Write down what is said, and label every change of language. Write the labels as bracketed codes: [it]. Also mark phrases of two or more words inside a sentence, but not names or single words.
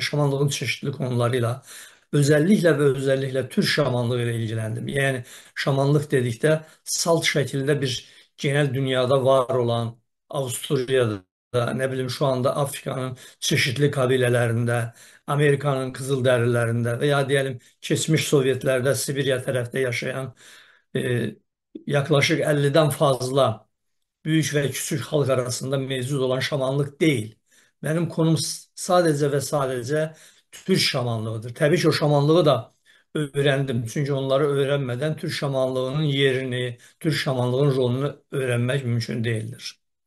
[az] Şamanlığın çeşitli konuları ilə özəlliklə türk şamanlığı ilə ilgiləndim. Yəni şamanlıq dedikdə salt şəkildə bir genel dünyada var olan Avstraliyada, nə bilim şu anda Afrikanın çeşitli kabilələrində, Amerikanın qızıldərilərində və ya deyəlim keçmiş Sovyetlərdə Sibirya tərəfdə yaşayan e, [tr] yaklaşık 50'den fazla büyük ve küçük halk arasında mevcut olan şamanlık değil. Benim konum sadece ve sadece Türk şamanlığıdır. Tabii ki o şamanlığı da öğrendim. Çünkü onları öğrenmeden Türk şamanlığının yerini, Türk şamanlığının rolunu öğrenmek mümkün değildir.